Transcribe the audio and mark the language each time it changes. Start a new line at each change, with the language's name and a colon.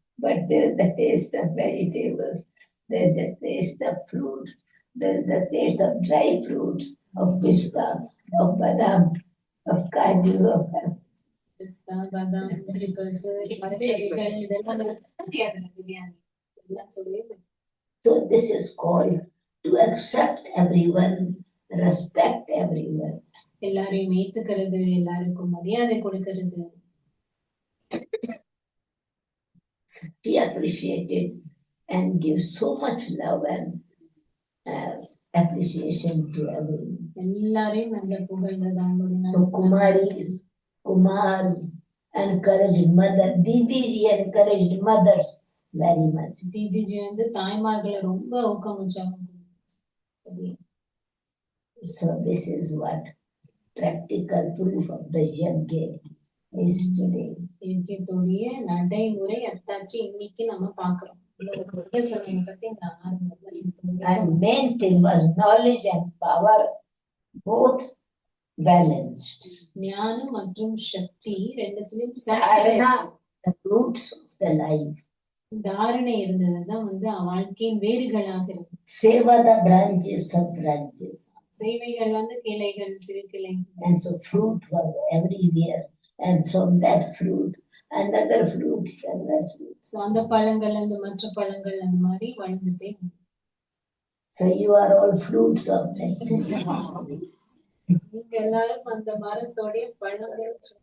English: But there is the taste of vegetables. There is the taste of fruit. There is the taste of dry fruits, of pista, of badam, of kaju, of
Tamil: பிஸ்தா, பாதாம், முந்திரி பருப்பு, மரக்கறிகள், இதெல்லாம் பிரியாணி எல்லாம் சொல்லி.
English: So this is called to accept everyone, respect everyone.
Tamil: எல்லாரையும் ஏத்துக்கிறது, எல்லாருக்கும் மரியாதை கொடுக்கிறது.
English: She appreciated and gives so much love and appreciation to everyone.
Tamil: எல்லாரையும் நல்ல புகழ்றது அவங்களுடைய.
English: So Kumar encouraged mother. Didiji encouraged mothers very much.
Tamil: தீதிஜி வந்து தாய்மார்களை ரொம்ப ஊக்கமிச்சாங்க.
English: So this is what practical proof of the yajna is today.
Tamil: யஜ்ஞத்துடைய நடைமுறை அத்தாட்சி இன்னைக்கு நம்ம பாக்குறோம்.
English: And main thing was knowledge and power, both balanced.
Tamil: ஞானம் மற்றும் சக்தி ரெண்டுத்திலும்
English: Dharana, the roots of the life.
Tamil: தாரணை இருந்ததுதான் வந்து வாழ்க்கையின் வேர்களாக இருக்கு.
English: Seva, the branches of branches.
Tamil: சேவைகள் வந்து கிளைகள், சிறு கிளைகள்.
English: And so fruit was everywhere. And from that fruit, another fruit, another fruit.
Tamil: So அந்த பழங்கள், அந்த மற்ற பழங்கள் அந்த மாதிரி வளர்ந்துட்டே.
English: So you are all fruits of that.
Tamil: நீங்க எல்லாரும் அந்த மரத்தோடைய பழங்கள்.